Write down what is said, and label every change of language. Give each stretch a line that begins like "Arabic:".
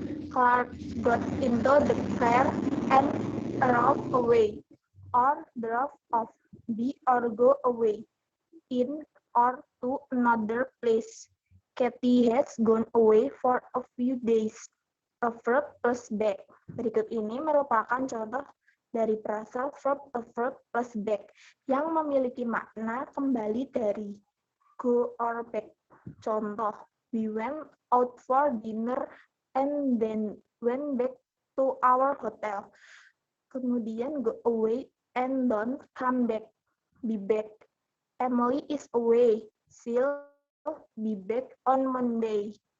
English: Clark got into the car and drove away or drove off. Be or go away, in or to another place. Kathy has gone away for a few days. A verb plus back.
Indonesian: Berikut ini merupakan contoh dari
English: phrasal a verb plus back
Indonesian: yang memiliki makna kembali dari
English: go or back.
Indonesian: Contoh,
English: we went out for dinner and then went back to our hotel.
Indonesian: Kemudian
English: go away and don't come back. Be back. Emily is away. She'll be back on Monday.